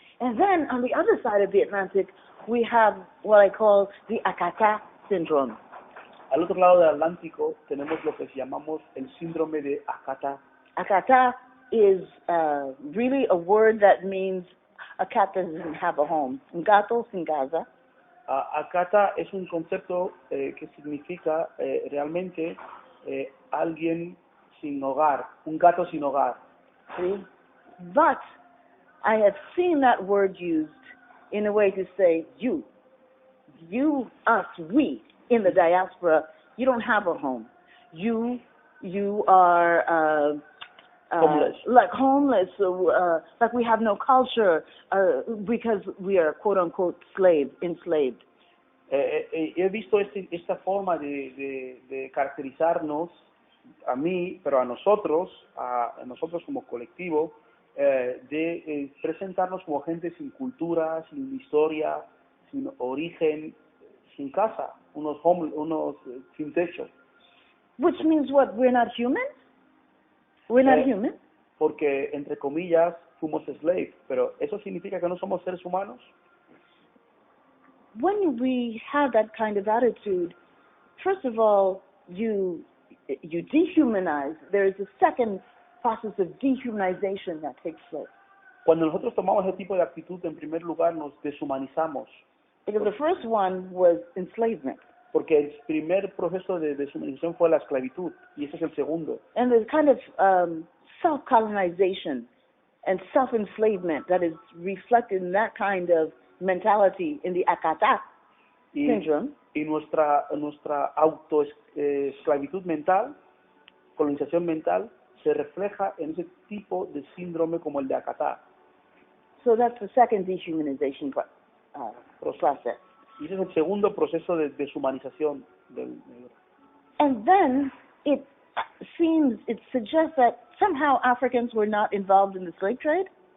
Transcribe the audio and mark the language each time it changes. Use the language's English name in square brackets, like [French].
[English] And then on the other side of the Atlantic, we have what I call the Akata syndrome. [Spanish] Al otro lado del Atlántico tenemos lo que llamamos el síndrome de Akata. [English] Akata is really a word that means a cat that doesn't have a home. [Spanish] Un gato sin casa. Akata es un concepto que significa realmente alguien sin hogar, un gato sin hogar. [English] See? But I have seen that word used in a way to say you, us, we in the diaspora. You don't have a home. You are homeless. Like homeless. Like we have no culture because we are quote unquote enslaved. [Spanish] He visto esta forma de caracterizarnos a mí, pero a nosotros como colectivo, de presentarnos como gente sin cultura, sin historia, sin origen, sin casa, unos sin techo. [English] Which means what? We're not human? We're not human? [Spanish] Porque, entre comillas, fuimos slave, pero ¿eso significa que no somos seres humanos? [English] When we have that kind of attitude, first of all, you dehumanize. There is a second process of dehumanization that takes place. [Spanish] Cuando nosotros tomamos ese tipo de actitud, en primer lugar nos deshumanizamos. [English] Because the first one was enslavement. [Spanish] Porque el primer proceso de deshumanización fue la esclavitud, y ese es el segundo. [English] And there's kind of self-colonization and self-enslavement that is reflected in that kind of mentality in the Akata syndrome. [Spanish] Y nuestra autoesclavitud mental, colonización mental, se refleja en ese tipo de síndrome como el de Akata. [English] So that's the second dehumanization process. [Spanish] Y ese es el segundo proceso de deshumanización del negro. [English] And then it suggests that somehow Africans were not involved in the slave trade.